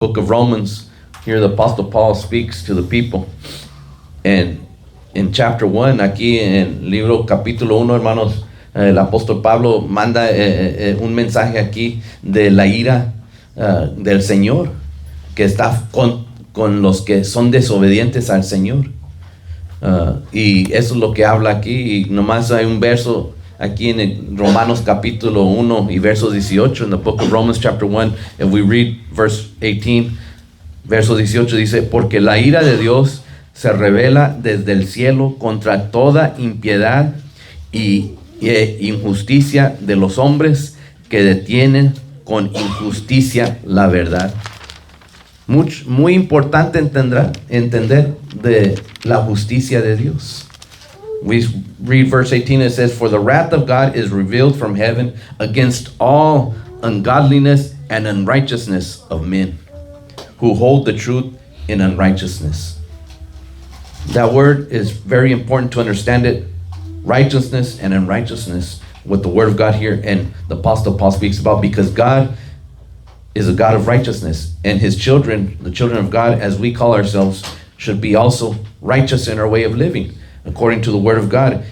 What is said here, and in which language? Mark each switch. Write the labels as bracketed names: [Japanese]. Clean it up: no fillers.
[English] book of Romans, here the Apostle Paul speaks to the people. And in chapter 1, [Spanish] aquí en el libro capítulo 1, hermanos, el apóstol Pablo manda un mensaje aquí de la ira del Señor, que está con los que son desobedientes al Señor. Y eso es lo que habla aquí. Y nomás hay un verso aquí en el Romanos capítulo 1 y verso 18, [English] in the book of Romans chapter 1, if we read verse 18, [Spanish] verso 18 dice, porque la ira de Dios se revela desde el cielo contra toda impiedad y injusticia de los hombres que detienen con injusticia la verdad. Muy importante entender de la justicia de Dios. [English] We read verse 18, it says, for the wrath of God is revealed from heaven against all ungodliness and unrighteousness of men, who hold the truth in unrighteousness. That word is very important to understand it. Righteousness and unrighteousness, what the word of God here and the Apostle Paul speaks about, because God is a God of righteousness, and his children, the children of God, as we call ourselves, should be also righteous in our way of living, according to the word of God.